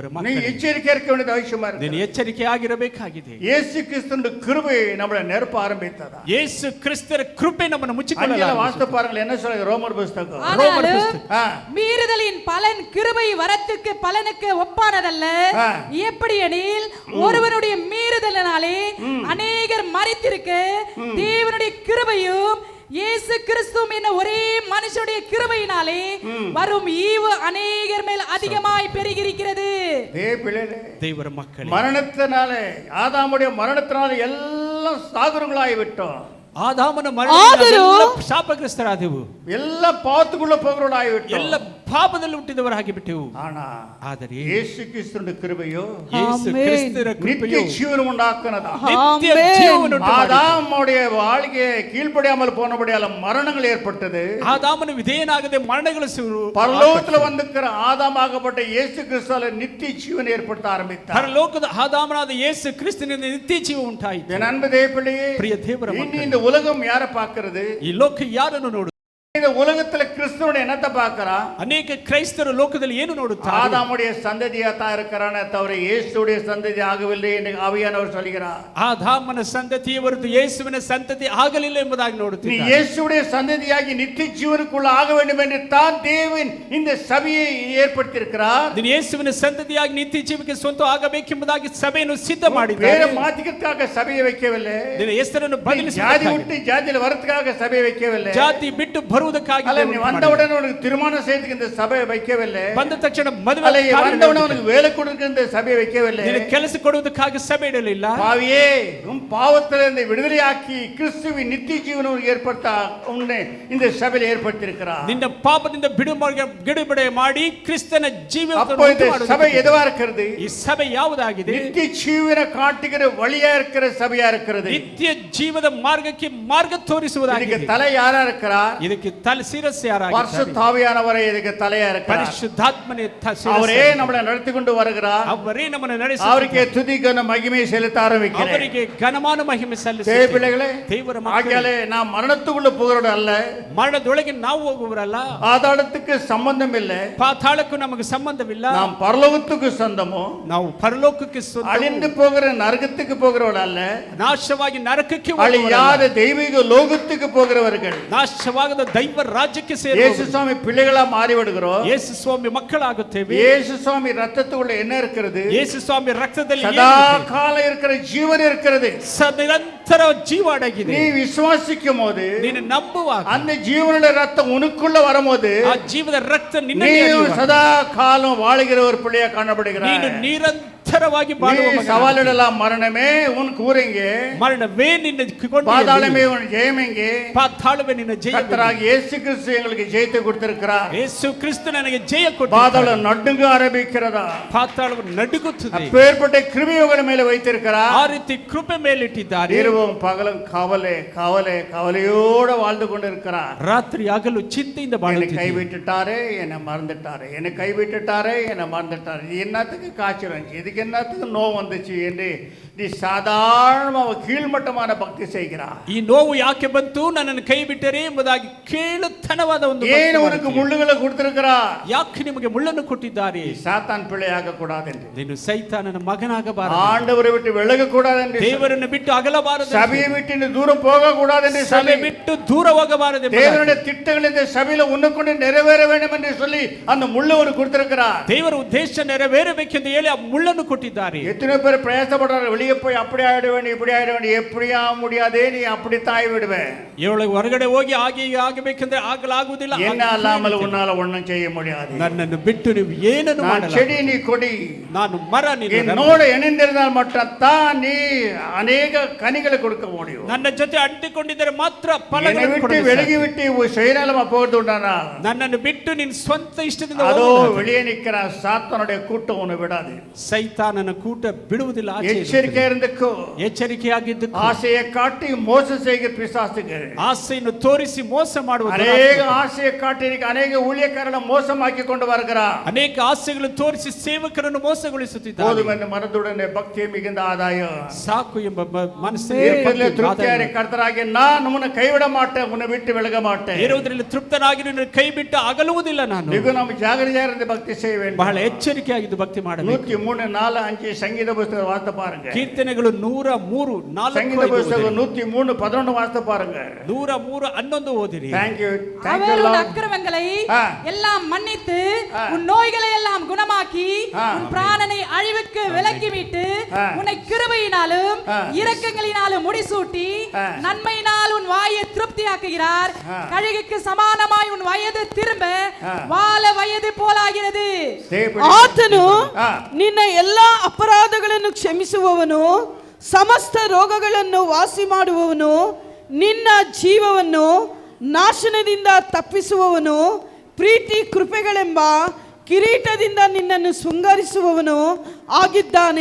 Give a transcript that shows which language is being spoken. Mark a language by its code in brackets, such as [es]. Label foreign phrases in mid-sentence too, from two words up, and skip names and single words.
[ta] நீ [kn] ಮಕ್ಕಳೇ, [ta] எச்சரிக்கை இருக்க வேண்டியது அவசியமா [kn] ನೀನು [ta] இருக்கு. [kn] ಎಚ್ಚರಿಕೆ ಆಗಿರಬೇಕಾಗಿದೆ. [ta] இயேசு கிறிஸ்துவின் கிருபை நம்மளை நெருப்ப ஆரம்பித்ததா. [kn] ಯೇಸು ಕ್ರಿಸ್ತರ ಕೃಪೆ ನಮ್ಮನ್ನು [ta] அங்கேல [kn] ಮುಚ್ಚಿಕೊಳ್ಳಲಾಗಿದೆ. [ta] வாசித்து பாருங்கள் என்ன சொல்லுது ரோமர் புத்தகம். ஆனாலும் ஆ. மீறுதலின் பலன் கிருபை வரத்துக்கு பலனுக்கு ஒப்பானதல்ல. ஆ. எப்படி எனில் ஒருவனுடைய மீறுதலினாலே அநேகர் மரித்திருக்க தேவனுடைய கிருபையும் இயேசு கிறிஸ்துவும் என்ன ஒரே மனுஷனுடைய கிருபையினாலே வரும் ஈவு அநேகர் மேல் அதிகமாய் பெருகியிருக்கிறது. பிள்ளைகளே, [kn] ದೇವರ ಮಕ್ಕಳೇ, [ta] மரணத்தினாலே ஆதாமுடைய மரணத்தினாலே எல்லாம் சாகுறங்களாகி விட்டோம். [kn] ಆದಾಮನ ಆದರೂ ಮರಣದಿಂದ ಶಾಪಗ್ರಸ್ತರಾದೆವು. [ta] ಎಲ್ಲ ಪಾಪத்துக்குள்ள போகிறவர்களாகி விட்டோம். [kn] ಎಲ್ಲ ಪಾಪದಲ್ಲಿ ಹುಟ್ಟಿದವರಾಗಿ ಬಿಟ್ಟೆವು. [ta] ஆனா [kn] ಆದರೆ [ta] இயேசு கிறிஸ்துவின் கிருபையோ [kn] ಯೇಸು ಆಮೆನ್. ಕ್ರಿಸ್ತರ [ta] நித்திய [kn] ಕೃಪೆಯು [ta] ஜீவன் உண்டாக்குனதா. [kn] ನಿತ್ಯ ಆಮೆನ್. ಜೀವವನ್ನು ಉಂಟು ಮಾಡಿತು. [ta] ஆதாமுடைய வாழ்க்கையை கீழ்ப்படியாமல் போனபடியால மரணங்கள் ஏற்பட்டது. [kn] ಆದಾಮನ ವಿಧೇಯನಾಗದೆ ಮರಣಗಳು [ta] பரலோகத்துல வந்திருக்கிற ஆதாமாகப்பட்ட இயேசு கிறிஸ்துவால நித்திய ஜீவன் ஏற்படுத்த ஆரம்பித்தார். [kn] ಪರಲೋಕದ ಆದಾಮನಾದ ಯೇಸು ಕ್ರಿಸ್ತನಿಂದ ನಿತ್ಯ ಜೀವ ಉಂಟಾಯಿತು. [ta] என் அன்பு தேவப்பிள்ளையே, [kn] ಪ್ರಿಯ ದೇವರ [ta] இனி [kn] ಮಕ್ಕಳೇ, [ta] இந்த உலகம் யாரை பார்க்கிறது? [kn] ಈ ಲೋಕ ಯಾರನ್ನು ನೋಡು? [ta] இந்த உலகத்துல கிறிஸ்துவோட என்னத்தை பார்க்கறா? [kn] ಅನೇಕ ಕ್ರೈಸ್ತರು ಲೋಕದಲ್ಲಿ ಏನು ನೋಡುತ್ತಾರೆ? [ta] ஆதாமுடைய சந்ததியா தான் இருக்கிறானே தவிர இயேசுடைய சந்ததி ஆகவில்லை என்று ஆவியானவர் சொல்கிறார். [kn] ಆದಾಮನ ಸಂತತಿಯ ಹೊರತು ಯೇಸುವಿನ ಸಂತತಿ ಆಗಲಿಲ್ಲ ಎಂಬುದಾಗಿ [ta] நீ [kn] ನೋಡುತ್ತೀರಿ. [ta] இயேசுடைய சந்ததியாகி நித்திய ஜீவனுக்குள்ள ஆக வேண்டும் என்று தான் தேவன் இந்த சபையை ஏற்படுத்தி இருக்கிறார். [kn] ನೀನು ಯೇಸುವಿನ ಸಂತತಿಯಾಗಿ ನಿತ್ಯ ಜೀವಕ್ಕೆ ಸ್ವಂತ ಆಗಬೇಕೆಂಬುದಾಗಿ ಸಭೆಯನ್ನು ಸಿದ್ಧ [ta] பேரை [kn] ಮಾಡಿದ್ದಾರೆ. [ta] மாத்திக்கிறதுக்காக சபையை வைக்கவில்லை. [kn] ನಿನ್ನ ಹೆಸರನ್ನು [ta] ஜாதி [kn] ಬದಲಿಸಿ [ta] விட்டு ஜாதியில வரதுக்காக சபையை வைக்கவில்லை. [kn] ಜಾತಿ ಬಿಟ್ಟು ಬರುವುದಕ್ಕಾಗಿ [ta] அல்ல நீ [kn] ದೇವರು [ta] வந்தவுடனே உனக்கு திருமணம் செய்யறதுக்கு இந்த சபையை வைக்கவில்லை. [kn] ಬಂದ ತಕ್ಷಣ ಮದುವೆ [ta] அல்ல [kn] ಕಾರ್ಯ [ta] வந்தவுடனே உனக்கு வேலை கொடுக்க இந்த சபையை வைக்கவில்லை. [kn] ನಿನಗೆ ಕೆಲಸ ಕೊಡುವುದಕ್ಕಾಗಿ ಸಭೆ ಇಡಲಿಲ್ಲ. [ta] பாவியே, உன் பாவத்திலிருந்து விடுதலையாக்கி கிறிஸ்துவின் நித்திய ஜீவனை ஏற்படுத்த உன்னை இந்த சபையில் ஏற்படுத்தி இருக்கிறார். [kn] ನಿನ್ನ ಪಾಪದಿಂದ ಬಿಡುಗಡೆ ಮಾಡಿ ಕ್ರಿಸ್ತನ [ta] அப்போ இந்த சபை [kn] ಜೀವ. [ta] எதுவா இருக்கிறது? [kn] ಈ ಸಭೆ ಯಾವುದಾಗಿದೆ? [ta] நித்திய ஜீவனை காட்டுகிற வழியா இருக்கிற சபையா இருக்கிறது. [kn] ನಿತ್ಯ ಜೀವದ ಮಾರ್ಗಕ್ಕೆ ಮಾರ್ಗ ತೋರಿಸುವುದಾಗಿದೆ. [ta] இதுக்கு தலை யாரா இருக்கிறார்? [kn] ಇದಕ್ಕೆ ತಲೆ ಶಿರಸ್ಸು ಯಾರಾಗಿದ್ದಾರೆ? [ta] பரிசுத்த ஆவியானவரே இதுக்கு தலையா இருக்கிறார். [kn] ಪರಿಶುದ್ಧಾತ್ಮನೇ [ta] அவரே நம்மளை நடத்தி கொண்டு வருகிறார். [kn] ಅವರೇ ನಮ್ಮನ್ನು ನಡೆಸಿ [ta] அவருக்கே துதி கன மகிமை செலுத்த ஆரம்பிக்கிறேன். [kn] ಅವರಿಗೆ ಘನಮಾನ ಮಹಿಮೆ [ta] தேவ [kn] ಸಲ್ಲಿಸುತ್ತೇವೆ. [ta] பிள்ளைகளே, [kn] ದೇವರ ಮಕ್ಕಳೇ, [ta] ஆகையாலே நாம் மரணத்துக்குள்ள போகிறோம் அல்ல, [kn] ಮರಣದೊಳಗೆ ನಾವು ಹೋಗುವರಲ್ಲ. [ta] ஆதாளத்துக்கு சம்பந்தம் இல்லை. [kn] ಪಾತಾಳಕ್ಕೂ ನಮಗೆ ಸಂಬಂಧವಿಲ್ಲ. [ta] நாம் பரலோகத்துக்கு சொந்தமோ, [kn] ನಾವು ಪರಲೋಕಕ್ಕೆ ಸ್ವಂತ. [ta] அழிந்து போகிற நரகத்துக்கு போகிறவர்கள் அல்ல, [kn] ನಾಶವಾಗಿ ನರಕಕ್ಕೆ [ta] அழியாத [kn] ಹೋಗುವವರಲ್ಲ. [ta] தெய்வீக லோகத்துக்கு போகிறவர்கள். [kn] ನಾಶವಾಗದ ದೈವ ರಾಜ್ಯಕ್ಕೆ [ta] இயேசு [kn] ಸೇರುವವರು. [ta] சுவாமி பிள்ளைகளா மாறி விடுகிறோம். [kn] ಯೇಸು ಸ್ವಾಮಿ ಮಕ್ಕಳಾಗುತ್ತೇವೆ. [ta] இயேசு சுவாமி ரத்தத்துக்குள்ள என்ன இருக்கிறது? [kn] ಯೇಸು ಸ್ವಾಮಿ ರಕ್ತದಲ್ಲಿ [ta] சதா [kn] ಏನಿದೆ? [ta] காலம் இருக்கிற ஜீவன் இருக்கிறது. [kn] ನಿರಂತರ ಜೀವ ಅಡಗಿದೆ. [ta] நீ விசுவாசிக்கும் போது [kn] ನೀನು ನಂಬುವಾಗ [ta] அந்த ஜீவனுடைய ரத்தம் உனக்குள்ள வரும்போது [kn] ಆ ಜೀವದ ರಕ್ತ [ta] நீ [kn] ನಿನ್ನಲ್ಲಿ [ta] சதா காலம் வாழுகிற ஒரு பிள்ளையா காணப்படுகிறாய். [kn] ನೀನು ನಿರಂತರವಾಗಿ [ta] நீ [kn] ಬಾಳುವ ಮಗನಾಗಿ. [ta] சவாலிடலாம், மரணமே உன் கூறெங்க, [kn] ಮರಣವೇ ನಿನ್ನ [ta] பாதாளமே உன் ஜெயமெங்க. [kn] ಪಾತಾಳವೇ ನಿನ್ನ ಜಯ. [ta] கர்த்தராகிய இயேசு கிறிஸ்து எங்களுக்கு ஜெயத்தை கொடுத்திருக்கிறார். [kn] ಯೇಸು ಕ್ರಿಸ್ತ ನನಗೆ ಜಯ ಕೊಟ್ಟ. [ta] பாதாளம் நடுங்க ஆரம்பிக்கிறதா? [kn] ಪಾತಾಳವು ನಡುಗುತ್ತದೆ. [ta] அப்பேற்பட்ட கிருபையை உங்கள் மேல வைத்திருக்கிறார். [kn] ಆ ರೀತಿ ಕೃಪೆ ಮೇಲಿಟ್ಟಿದ್ದಾರೆ. [ta] இரவும் பகலும் கவலை கவலை கவலையோட வாழ்ந்து கொண்டிருக்கிறார். [kn] ರಾತ್ರಿ ಹಗಲು ಚಿಂತೆಯಿಂದ [ta] என்னை [kn] ಬಾಳುತ್ತಿದ್ದಾರೆ. [ta] கைவிட்டுட்டாரே, என்னை மறந்துட்டாரே, என்னை கைவிட்டுட்டாரே, என்னை மறந்துட்டாரே. இது என்னத்துக்கு காய்ச்சல் வந்துச்சு? இதுக்கு இதுக்கு என்னத்துக்கு நோவு வந்துச்சு என்று நீ சாதாரணமாக கீழ்மட்டமான பக்தி செய்கிறாய். [kn] ಈ ನೋವು ಯಾಕೆ ಬಂತು, ನನ್ನನ್ನು ಕೈ ಬಿಟ್ಟರೆ ಎಂಬುದಾಗಿ ಕೇಳುತ್ತನವಾದ ಒಂದು ಭಕ್ತಿ [ta] ஏன் உனக்கு [kn] ಮಾಡುತ್ತೀಯ. [ta] முள்ளுகளை கொடுத்திருக்கிறார்? [kn] ಯಾಕೆ ನಿಮಗೆ ಮುಳ್ಳನ್ನು ಕೊಟ್ಟಿದ್ದಾರೆ? [ta] சாத்தான் பிள்ளையாக கூடாது என்று, [kn] ನೀನು ಸೈತಾನನ ಮಗನಾಗಬಾರದು, [ta] ஆண்டவரை விட்டு விலக கூடாது என்று, [kn] ದೇವರನ್ನು ಬಿಟ್ಟು ಅಗಲಬಾರದು, [ta] சபையை விட்டு நீ தூரம் போக கூடாது என்று [kn] ಸಭೆ [ta] சொல்லி, [kn] ಬಿಟ್ಟು ದೂರ ಹೋಗಬಾರದು ಎಂಬುದಾಗಿ, [ta] தேவனுடைய திட்டங்கள் இந்த சபையில உன்னுக்கொண்டு நிறைவேற வேண்டும் என்று சொல்லி அந்த முள்ளு ஒரு கொடுத்திருக்கிறார். [kn] ದೇವರ ಉದ್ದೇಶ ನೆರವೇರಬೇಕೆಂದು ಹೇಳಿ ಆ ಮುಳ್ಳನ್ನು ಕೊಟ್ಟಿದ್ದಾರೆ. [ta] எத்தனை பேர் பிரயாசப்படுறாரு, வெளியே போய் அப்படி ஆயிட வேண்டும் இப்படி ஆயிட வேண்டும், எப்படியா முடியாதே, நீ அப்படித்தான் ஆகிவிடுவேன். [kn] ಇವಳಿಗೆ ಹೊರಗಡೆ ಹೋಗಿ ಹಾಗೆ ಹೀಗೆ ಆಗಬೇಕಂದ್ರೆ ಆಗಲಾಗುವುದಿಲ್ಲ. [ta] என்ன அல்லாமல் உன்னால ஒண்ணும் செய்ய முடியாது. [kn] ನನ್ನನ್ನು ಬಿಟ್ಟು ನೀವು ಏನನ್ನು [ta] நான் [kn] ಮಾಡಲ್ಲ. [ta] செடி நீ கொடி, [kn] ನಾನು மர, ನೀನು [ta] என்னோட இணைந்திருந்தால் மட்டும்தான் நீ அநேக கனிகளை கொடுக்க முடியும். [kn] ನನ್ನ ಜೊತೆ ಅಂಟಿಕೊಂಡಿದ್ದರೆ ಮಾತ್ರ [ta] என்னை [kn] ಫಲಗಳನ್ನು [ta] விட்டு [kn] ಕೊಡಲು [ta] விலகி [kn] ಸಾಧ್ಯ. [ta] விட்டு சுயநலமா போகிறது உண்டானா, [kn] ನನ್ನನ್ನು ಬಿಟ್ಟು ನಿನ್ನ ಸ್ವಂತ ಇಷ್ಟದಿಂದ [ta] அதோ [kn] ಹೋಗುವುದಾದರೆ [ta] வெளியே நிக்கிற சாத்தானுடைய கூட்டம் உன்னை விடாது. [kn] ಸೈತಾನನ ಕೂಟ ಬಿಡುವುದಿಲ್ಲ. ಆಚೆ [ta] எச்சரிக்கை இருந்துக்கோ. [kn] ಎಚ್ಚರಿಕೆಯಾಗಿದ್ದು, [ta] ஆசையை காட்டி மோசம் செய்கிற பிசாசுகள், [kn] ಆಸೆಯನ್ನು ತೋರಿಸಿ ಮೋಸ ಮಾಡುವ [ta] அநேக ஆசையை காட்டி அநேக ஊழியக்காரனை மோசமாக்கி கொண்டு வருகிறார். [kn] ಅನೇಕ ಆಸೆಗಳನ್ನು ತೋರಿಸಿ ಸೇವಕರನ್ನು ಮೋಸಗೊಳಿಸುತ್ತಿದ್ದಾರೆ. [ta] போதும் என்ற மனதுடனே பக்தியை மிகுந்த ஆதாயம். [kn] ಸಾಕು ಎಂಬ [ta] இருப்பதிலே திருப்தியாரி கர்த்தராகிய நான் உன்னை கைவிட மாட்டேன், உன்னை விட்டு விலக மாட்டேன். [kn] ಇರುವುದರಲ್ಲಿ ತೃಪ್ತನಾಗಿ ನಿನ್ನ ಕೈ ಬಿಟ್ಟು ಅಗಲುವುದಿಲ್ಲ. ನಾನು [ta] மிக நாம் ஜாகிரதையா இருந்து பக்தி செய்ய வேண்டும். [kn] ಬಹಳ ಎಚ್ಚರಿಕೆಯಾಗಿದ್ದು ಭಕ್ತಿ ಮಾಡಬೇಕು. [ta] 103, 4, 5 சங்கீத புஸ்தகம் வாசித்து பாருங்க. [kn] ಕೀರ್ತನೆಗಳು 103, 4, [ta] சங்கீத புஸ்தகம் 103, 11 வாசித்து பாருங்க. [kn] 103, 11 ஓದಿರಿ. [en] Thank you [ta] அவர் உன் [en] Lord. [ta] அக்கிரமங்களை ஆ. எல்லாம் மன்னித்து உன் நோய்களை எல்லாம் குணமாக்கி ஆ. உன் பிராணனை அழிவுக்கு விலக்கி மீட்டு ஆ. உன்னை கிருபையினாலும் ஆ. இரக்கங்களினாலும் முடிசூட்டி ஆ. நன்மையினால் உன் வாயை திருப்தியாக்குகிறார். ஆ. கழுகுக்கு சமானமாய் உன் வயது திரும்ப ஆ. வால வயது போலாகிறது. [kn] ಆತನು [ta] ஆ. [kn] ನಿನ್ನ ಎಲ್ಲಾ ಅಪರಾಧಗಳನ್ನು ಕ್ಷಮಿಸುವವನು, ಸಮಸ್ತ ರೋಗಗಳನ್ನು ವಾಸಿ ಮಾಡುವವನು, ನಿನ್ನ ಜೀವವನ್ನು ನಾಶನದಿಂದ ತಪ್ಪಿಸುವವನು, ಪ್ರೀತಿ ಕೃಪೆಗಳೆಂಬ ಕಿರೀಟದಿಂದ ನಿನ್ನನ್ನು ಶೃಂಗರಿಸುವವನು ಆಗಿದ್ದಾನೆ.